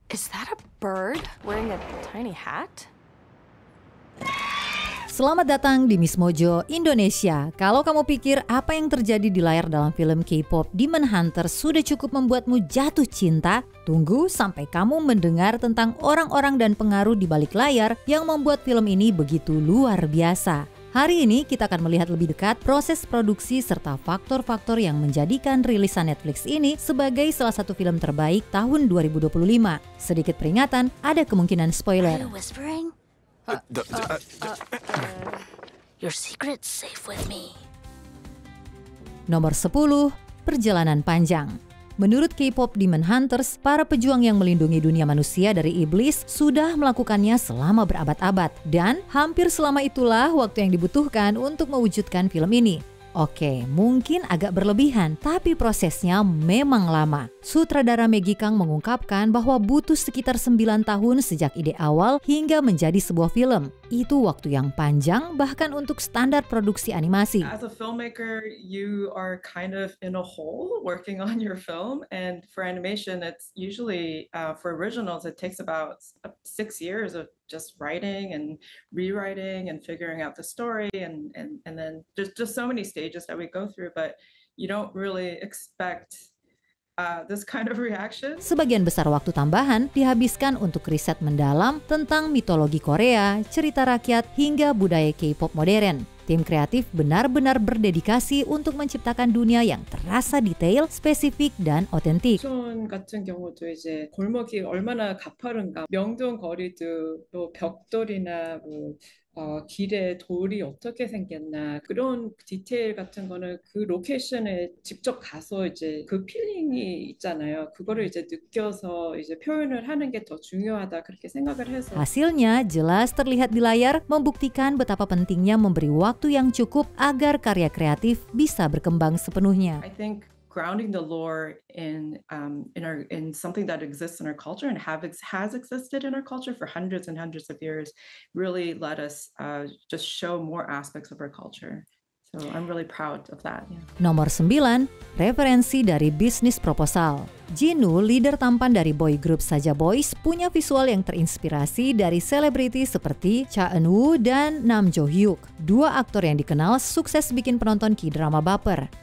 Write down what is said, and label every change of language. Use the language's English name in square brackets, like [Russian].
[English] Is that a bird wearing a tiny hat? [Indonesian] Selamat datang di Miss Mojo Indonesia. Kalau kamu pikir apa yang terjadi di layar dalam film K-pop Demon Hunter sudah cukup membuatmu jatuh cinta, tunggu sampai kamu mendengar tentang orang-orang dan pengaruh di balik layar yang membuat film ini begitu luar biasa. Hari ini kita akan melihat lebih dekat proses produksi serta faktor-faktor yang menjadikan rilisan Netflix ini sebagai salah satu film terbaik tahun 2025. Sedikit peringatan, ada kemungkinan spoiler. [English] Your secret's safe with me. [Indonesian] Nomor 10, perjalanan panjang. Menurut K-pop Demon Hunters, para pejuang yang melindungi dunia manusia dari iblis sudah melakukannya selama berabad-abad. Dan hampir selama itulah waktu yang dibutuhkan untuk mewujudkan film ini. Oke, mungkin agak berlebihan, tapi prosesnya memang lama. Sutradara Maggie Kang mengungkapkan bahwa butuh sekitar 9 tahun sejak ide awal hingga menjadi sebuah film. Itu waktu yang panjang bahkan untuk standar produksi animasi. [English] As a filmmaker, you are kind of in a hole working on your film, and for animation, it's usually for originals, it takes about 6 years of just writing and rewriting and figuring out the story, and then there's just so many stages that we go through, but you don't really expect this kind of reaction. [Indonesian] Sebagian besar waktu tambahan dihabiskan untuk riset mendalam tentang mitologi Korea, cerita rakyat, hingga budaya K-pop modern. Tim kreatif benar-benar berdedikasi untuk menciptakan dunia yang terasa detail, spesifik, dan otentik. [Korean] 촌 같은 경우도 이제 골목이 얼마나 가파른가, 명동 거리도 또 벽돌이나 뭐 길에 돌이 어떻게 생겼나, 그런 디테일 같은 거는 그 로케이션에 직접 가서 이제 그 필링이 있잖아요. 그거를 이제 느껴서 이제 표현을 하는 게 더 중요하다, 그렇게 생각을 해서. [Indonesian] Hasilnya jelas terlihat di layar, membuktikan betapa pentingnya memberi waktu yang cukup agar karya kreatif bisa berkembang sepenuhnya. [English] I think grounding the lore in something that exists in our culture and has existed in our culture for hundreds and hundreds of years really let us just show more aspects of our culture. So I'm really proud of that. Yeah. [Indonesian] Nomor 9, referensi dari bisnis proposal. Jinu, leader tampan dari boy group Saja Boys, punya visual yang terinspirasi dari selebriti seperti Cha Eun-woo dan Nam Jo Hyuk, dua aktor yang dikenal sukses bikin penonton K-drama baper.